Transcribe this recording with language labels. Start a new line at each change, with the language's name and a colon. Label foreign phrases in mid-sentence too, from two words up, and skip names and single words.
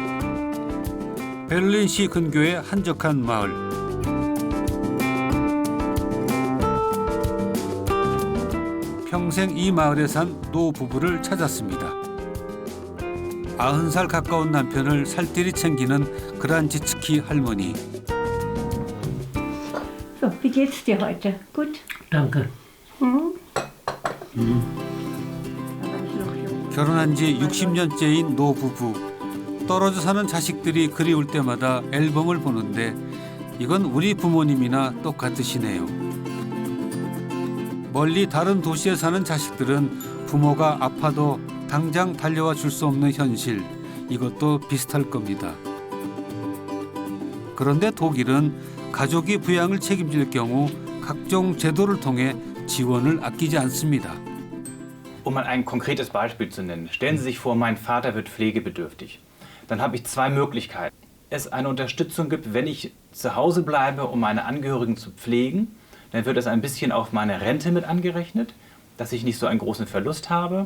Korean: 베를린시 근교의 한적한 마을. 평생 이 마을에 산 노부부를 찾았습니다. 90살 가까운 남편을 살뜰히 챙기는 그란지츠키 할머니.
German: So, wie geht's dir heute? Gut? Danke.
Korean: 결혼한 지 60년째인 노부부. 떨어져 사는 자식들이 그리울 때마다 앨범을 보는데 이건 우리 부모님이나 똑같으시네요. 멀리 다른 도시에 사는 자식들은 부모가 아파도 당장 달려와 줄 수 없는 현실, 이것도 비슷할 겁니다. 그런데 독일은 가족이 부양을 책임질 경우 각종 제도를 통해 지원을 아끼지 않습니다.
German: Um mal ein konkretes Beispiel zu nennen. Stellen Sie sich vor, mein Vater wird pflegebedürftig. Dann habe ich zwei Möglichkeiten. Es eine Unterstützung gibt, wenn ich zu Hause bleibe, um meine Angehörigen zu pflegen, dann wird es ein bisschen auf meine Rente mit angerechnet, dass ich nicht so einen großen Verlust habe.